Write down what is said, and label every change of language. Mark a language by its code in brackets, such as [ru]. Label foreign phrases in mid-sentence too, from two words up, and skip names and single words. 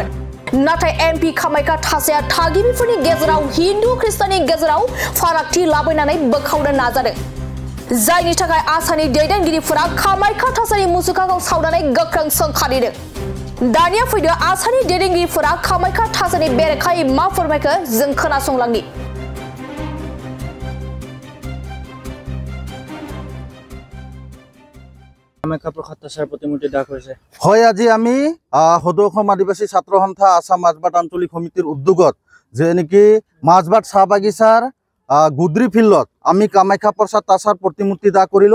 [brx] नाथाय एमपी कामाख्या थासाया थागिबिफोरनि गेजेराव हिन्दु ख्रिस्टाननि गेजेराव फारागथि लाबोनानै बोखावनो नाजादों। जायनि थाखाय आसामनि दैदेनगिरिफोरा कामाख्या थासानि मुसुखाखौ सावनानै गोख्रों सोंखारिदों। दानिया फैदो आसामनि दैदेनगिरिफोरा कामाख्या थासानि बेरेखायै मा फोरमायखो जों खोनासंलांनि। [as] হয় আজি আমি সদৌ অসম আদিবাসী ছাত্ৰ সন্থা আসাম মাজবাট আঞ্চলিক সমিতিৰ উদ্যোগত যে নেকি মাজবাট চাহ বাগিচাৰ গুদ্ৰি ফিল্ডত আমি কামাখ্যা প্ৰসাদ তাছাৰ প্ৰতিমূৰ্তি দাহ কৰিলোঁ।